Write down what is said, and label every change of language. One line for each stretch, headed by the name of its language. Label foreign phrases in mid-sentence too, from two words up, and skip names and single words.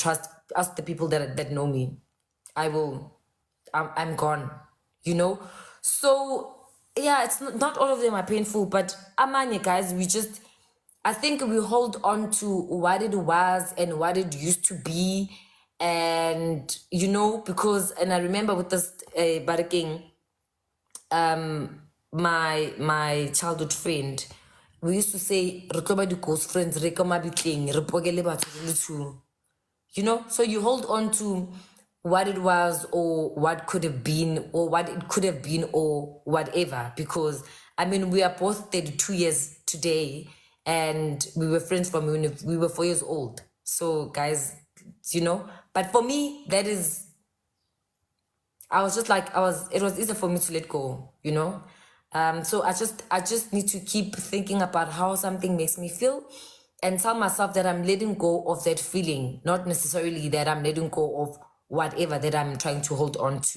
English: Ask the people that know me. I'm gone, So yeah, it's not all of them are painful, but amanye guys, I think we hold on to what it was and what it used to be. And because I remember with this Baraking, my childhood friend, we used to say
Tswana: re tlo ba di ghost friends re ka mabitleng re pokele batho re le two.
English: So you hold on to what it was or what could have been or what it could have been or whatever, because we are both 32 years today and we were friends from when we were 4 years old. So guys, but for me, that is, I was just like, it was easy for me to let go, So I just need to keep thinking about how something makes me feel and tell myself that I'm letting go of that feeling, not necessarily that I'm letting go of whatever that I'm trying to hold on to.